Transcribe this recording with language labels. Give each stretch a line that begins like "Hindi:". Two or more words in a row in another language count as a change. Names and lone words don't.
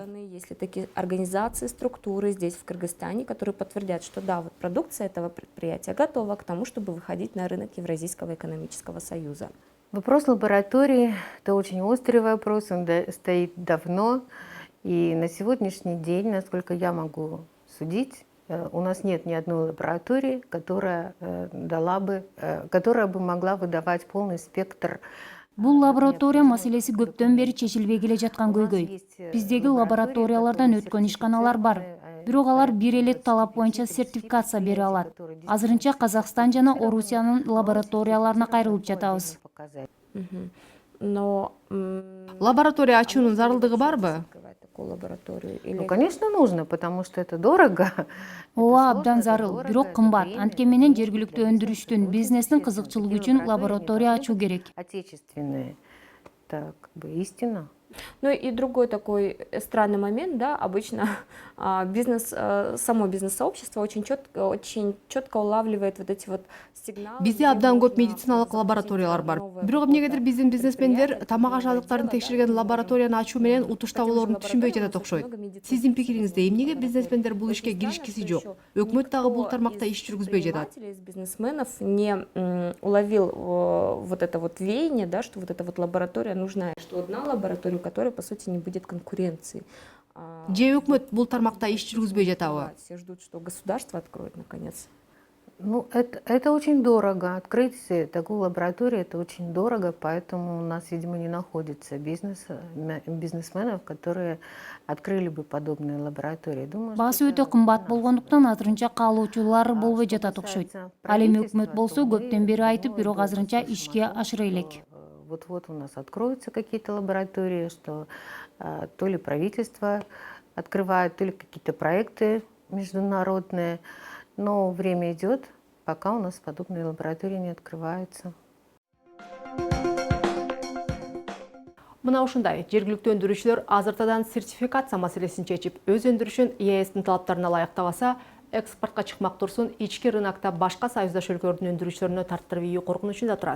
Russian: Есть ли такие организации, структуры здесь, в Кыргызстане, которые подтвердят, что да, вот продукция этого предприятия готова к тому, чтобы выходить на рынок Евразийского экономического союза? Вопрос лаборатории – это очень острый вопрос, он стоит давно. И на сегодняшний день, насколько я могу судить, у нас нет ни одной лаборатории, которая бы могла выдавать полный спектр.
Kyrgyz: Бул лаборатория маселеси көптөн бери чечилбей келе жаткан көйгөй. Биздеги лабораториялардан өткөн ишканалар бар. Бирок алар бир эле талап боюнча сертификация бере алат. Азырынча Казакстан жана Орусиянын лабораторияларына кайрылып жатабыз.
Russian: Но
Kyrgyz: Лаборатория ачуунун зарылдыгы барбы?
Russian: Ну, конечно, нужно, потому что это дорого.
Kyrgyz: Ооба, абдан зарыл, бирок кымбат. Анткени менен жергиликтүү өндүрүштүн, бизнестин кызыкчылыгы үчүн лаборатория ачуу керек.
Russian: Отечественные, это как бы истина. Ну и другой такой странный момент, да, обычно само бизнес-сообщество очень четко улавливает вот эти вот сигналы.
Kyrgyz: Бизде абдан көп медициналык лабораториялар бар. Бирок эмнегедир биздин бизнесмендер тамак аш азыктарын текшерген лабораторияны ачуу менен утуш табуулорун түшүнбөй жатат окшойт. Сиздин пикириңизде эмнеге бизнесмендер бул ишке киришкиси жок? Өкмөт дагы бул тармакта иш жүргүзбөй жатат.
Russian: Из бизнесменов не уловил вот это вот веяние, да, что вот эта вот лаборатория нужна, что одна лаборатория, у которой по сути не будет конкуренции.
Kyrgyz: Же өкмөт бул тармакта иш жүргүзбөй жатабы?
Russian: Все ждут, что государство откроет наконец. Ну, это очень дорого. Открыть такую лабораторию, это очень дорого, поэтому у нас, видимо, не находится бизнесменов, которые открыли бы подобные лаборатории. Думаю, что
Kyrgyz: Баасы
Russian: это
Kyrgyz: өтө кымбат
Russian: финансовый
Kyrgyz: болгондуктан
Russian: вопрос.
Kyrgyz: азырынча каалоочулар болбой
Russian: Что
Kyrgyz: жатат окшойт.
Russian: касается
Kyrgyz: Ал эми өкмөт
Russian: правительства,
Kyrgyz: болсо
Russian: то мы
Kyrgyz: көптөн бери айтып,
Russian: думаю,
Kyrgyz: бирок азырынча
Russian: достаточно
Kyrgyz: ишке
Russian: о том,
Kyrgyz: ашыра элек.
Russian: что, вот-вот у нас откроются какие-то лаборатории, что то ли правительство открывает, то ли какие-то проекты международные. Но время идет, пока у нас подобные лаборатории не открываются.
Kyrgyz: Мына ушундай жергиликтүү өндүрүүчүлөр азыртадан сертификация маселесин чечип, өз өндүрүшүн ЕСтин талаптарына ылайыктабаса, экспортко чыкмак турсун ички рынокто башка союздаш өлкөлөрдүн өндүрүүчүлөрүнө тартырып ийүү коркунучунда турат.